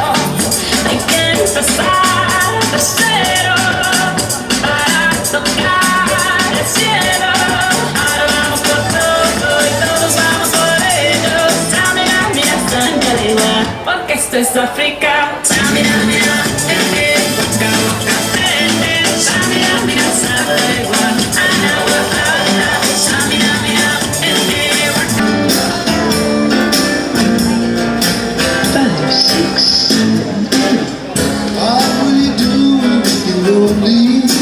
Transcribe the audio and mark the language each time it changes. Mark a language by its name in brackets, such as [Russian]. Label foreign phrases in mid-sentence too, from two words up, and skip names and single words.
[Spanish] Hay que empezar de cero para tocar el cielo. Ahora vamos por todo y todos vamos por ello. Samina, mira, Sangariwa, porque esto es África. Samina, mira, Waka Waka Samina, mira, Sangariwa, Ana Waka. Samina, mira, Waka. [English] 5, 6, 7, 8. What will you do when you're lonely?